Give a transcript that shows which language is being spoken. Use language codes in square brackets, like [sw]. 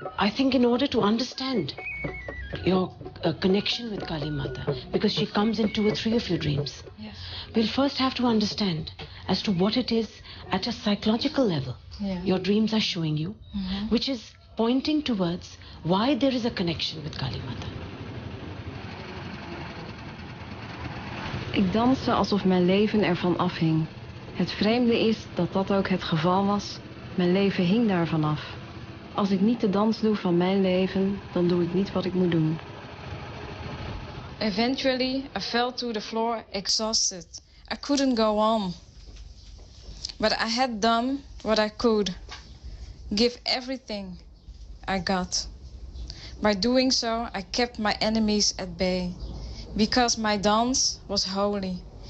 [en] think in order to understand your connection with Kali Mata, because she comes in 2 or 3 of your dreams, Yes. we'll first have to understand as to what it is at a psychological level Yeah. your dreams are showing you, Mhm. which is pointing towards why there is a connection with Kali Mata. [nl] Ik danste alsof mijn leven ervan afhing. Het vreemde is dat dat ook het geval was. Mijn leven hing daarvan af. Als ik niet de dans doe van mijn leven, dan doe ik niet wat ik moet doen. [en] Eventually, I fell to the floor exhausted. I couldn't go on. But I had done what I could. Give everything I got. By doing so, I kept my enemies at bay. Because my dance was holy.